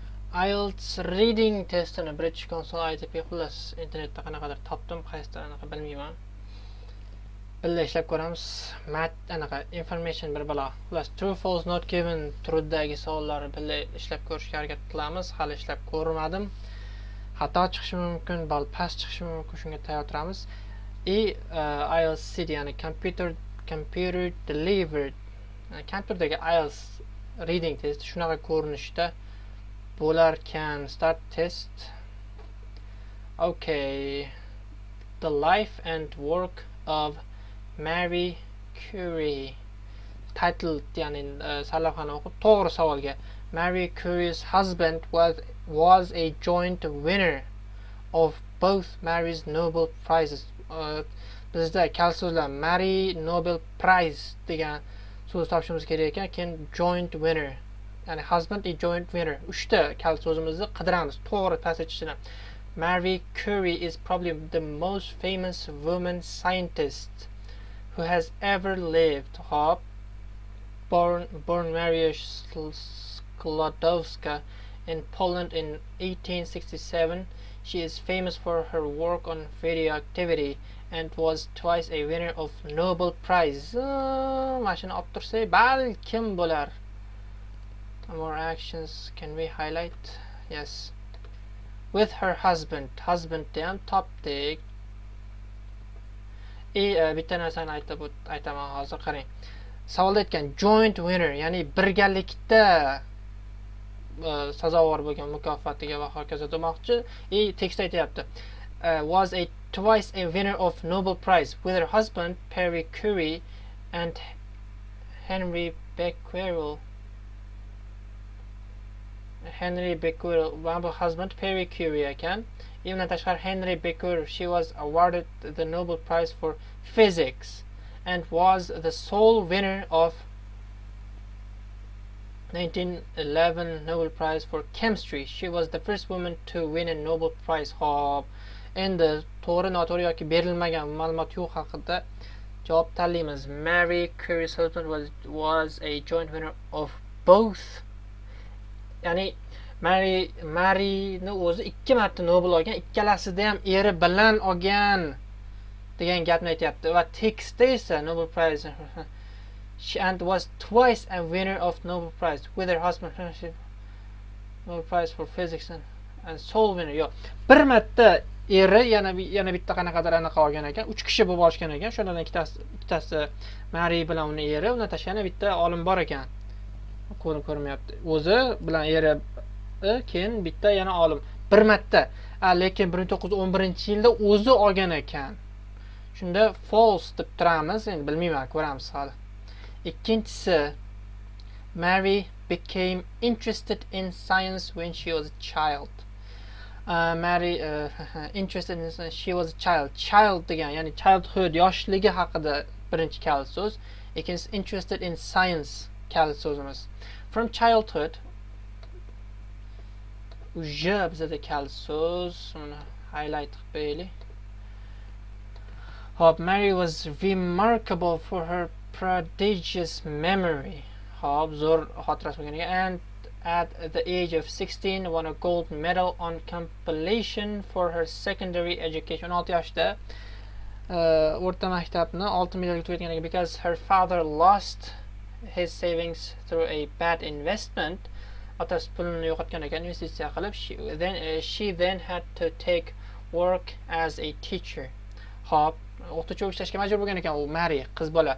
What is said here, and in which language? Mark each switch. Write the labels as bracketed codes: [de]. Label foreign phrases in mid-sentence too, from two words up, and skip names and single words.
[uz] IELTS reading testini British Council ITP xullas internetda qanaqadir topdim, qaysidir anaqa bilmayman. Birga ishlab ko'ramiz. Anaqa information bir balo. Xullas [en] true false not given [uz] truedagi savollarni birga ishlab ko'rishga harakat qilamiz. Hali ishlab ko'rmadim. Xato chiqishi mumkin, bal past chiqishi mumkin, shunga tayyor turamiz. [en] IELTS CD ya'ni computer delivered. [uz] Kompyuterdagi IELTS reading test shunaqa ko'rinishda bo'larkan. [en] Start test. Okay. The life and work of Marie Curie. [uz] Title ya'ni sarlavhani o'qib to'g'ri savolga. [en] Marie Curie's husband was a joint winner of both Marie's Nobel Prizes. [uz] Bizda kal so'zlar Marie Nobel Prize degan so'z topishimiz kerak ekan. [en] Keyin joint winner. Ya'ni husband a joint winner. [uz] 3 ta kal so'zimizni qidiramiz. To'g'ri passage'ini. [en] Marie Curie is probably the most famous woman scientist who has ever lived. [uz] Hop. [en] Born Maria Sklodowska in Poland in 1867. She is famous for her work on radioactivity and was twice a winner of Nobel Prize. [uz] Mashina olib tursa, balkim bo'lar. [en] More actions can we highlight? Yes. With her husband [uz] ham topdik. Bitta narsani aytaman hozir, qarang. Savolda aytgan [en] joint winner, [uz] ya'ni birgalikda sazovor bo'lgan mukofotiga va hokazo demoqchi. Tekst aytayapti. [en] Was twice a winner of Nobel Prize with her husband Marie Curie and Henry Becquerel. One husband Marie Curie ekan. Even tashqari Henry Becquerel, she was awarded the Nobel Prize for Physics and was the sole winner of 1911 Nobel Prize for Chemistry. She was the first woman to win a Nobel Prize. [uz] Hop. Endi to'g'ri, noto'g'ri yoki berilmagan ma'lumot yo'q haqida javob tanlaymiz. [en] Marie Curie's husband was a joint winner of both. [uz] Ya'ni Marie'ni o'zi 2 marta Nobel olgan, ikkalasida ham eri bilan olgan degan gapni aytayapti. Va tekstda esa [en] Nobel Prize and was twice a winner of Nobel Prize with her husband Nobel Prize for Physics and sole winner. [uz] Yo'q, bir marta eri yana bitta qanaqadir anaqa olgan ekan, 3 kishi bo'lib olishgan ekan. Shundan ikkitasi Marie bilan uni eri, undan tashqari yana bitta olim bor ekan. Ko'rinmayapti. O'zi bilan eri, keyin bitta yana olim. Bir marta. Lekin 1911-yilda o'zi olgan ekan. Shunda false deb turamiz. Endi bilmayman, ko'ramiz hali. Ikkinchisi, [en] Marie became interested in science when she was a child. Marie interested in science, she was a child. [uz] Child degan, ya'ni childhood, yoshligi haqida birinchi kal so'z. Ikkinchisi [en] interested in science [uz] kal so'zimiz. [en] From childhood, [uz] uja bizada kal so'z, uni highlight qilib qo'yaylik. Hop, [en] Marie was remarkable for her prodigious memory. [uz] Hop, zo'r xotirasi bo'lgan ekan. [en] And at the age of 16 won a gold medal on compilation for her secondary education. [uz] 16 yoshda o'rta maktabni oltin medalga tugatgan ekan. [en] Because her father lost his savings through a bad investment. [uz] Otasi pulini yo'qotgan ekan, investitsiya qilib. [en] She then had to take work as a teacher. [uz] Hop, o'qituvchi ishlashga majbur bo'lgan ekan u Marie, qiz bola.